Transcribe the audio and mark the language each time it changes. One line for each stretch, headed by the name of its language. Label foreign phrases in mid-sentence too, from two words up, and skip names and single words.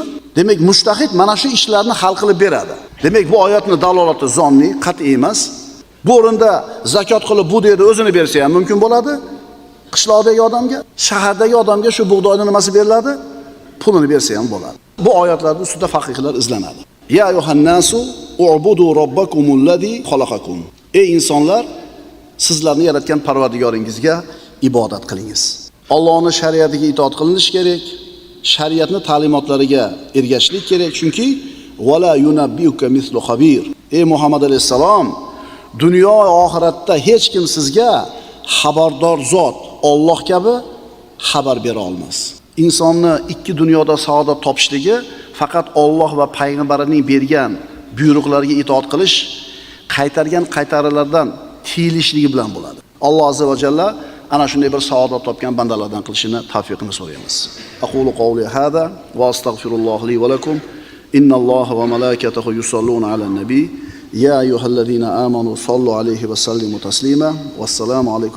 Uzbek: Demak, mushtahid mana shu ishlarni hal qilib beradi. Demak, bu oyatning dalolati zonni, qat'iy emas. Bu o'rinda zakot qilib bug'doyni o'zini bersa ham mumkin bo'ladi. Qishloqdagi odamga, shahardagi odamga shu bug'doyning nimasi beriladi? Pulini bersa ham bo'ladi. Bu oyatlarda ustida faqihlar izlanadi.
Arabic: يا أيها الناس اعبدوا ربكم الذي خلقكم.
Uzbek: Ey insonlar, sizlarni yaratgan Parvardigoringizga ibodat qilingiz. Allohning shariatiga itoat qilinish kerak, shariatning ta'limotlariga ergashishlik kerak, chunki
Arabic: ولا ينبئك مثل خبير.
Uzbek: Ey Muhammad alayhisalom, dunyo va oxiratda hech kim sizga xabardor zot Alloh kabi xabar bera olmas. Insonni ikki dunyoda saodat topishligi faqat Alloh va payg'ambarining bergan buyruqlariga itoat qilish, qaytargan qaytarilardan tiyilishligi bilan bo'ladi. Alloh
Arabic: عز وجل
Uzbek: ana shunday bir saodat topgan bandalardan qilishini tavfiqini so'raymiz.
Arabic: أقول قولي هذا وأستغفر الله لي ولكم. إن الله وملائكته يصلون على النبي. يا أيها الذين آمنوا صلوا عليه وسلموا تسليما والسلام عليكم.